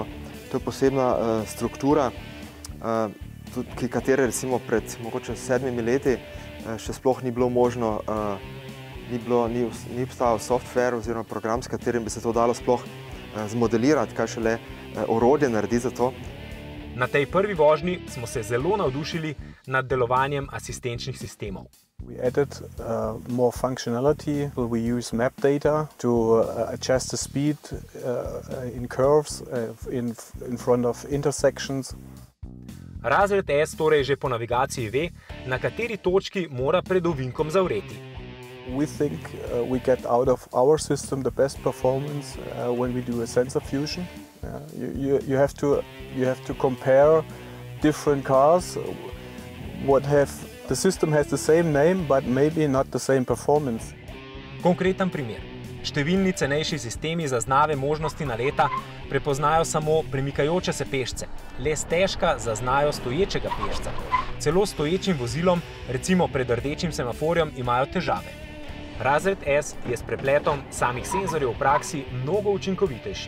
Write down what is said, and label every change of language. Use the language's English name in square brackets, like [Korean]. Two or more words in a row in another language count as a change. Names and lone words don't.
[Slovenian] To je posebna struktura, katere recimo pred mogoče 7 leti še sploh ni bilo možno, ni obstajal software oziroma program, s katerim bi se to dalo sploh zmodelirati, kaj šele orodje naredi za to. Na tej prvi vožnji smo se zelo navdušili nad delovanjem asistenčnih sistemov. [English] We added more functionality. We use map data to adjust the speed in curves in front of intersections. [Slovenian] Razred S torej že po navigaciji ve, na kateri točki mora pred ovinkom zavreti. [English] We think we get out of our system the best performance when we do a sensor fusion. You have to compare different cars. The system has the same name, but maybe not the same performance. [Slovenian] Konkreten primer. Številni cenejši sistemi zaznave možnosti naleta prepoznajo samo premikajoče se pešce, le stežka zaznajo stoječega pešca. Celo stoječim vozilom, recimo pred rdečim semaforjem, imajo težave. Razred S je s prepletom samih senzorjev v praksi mnogo učinkovitejši.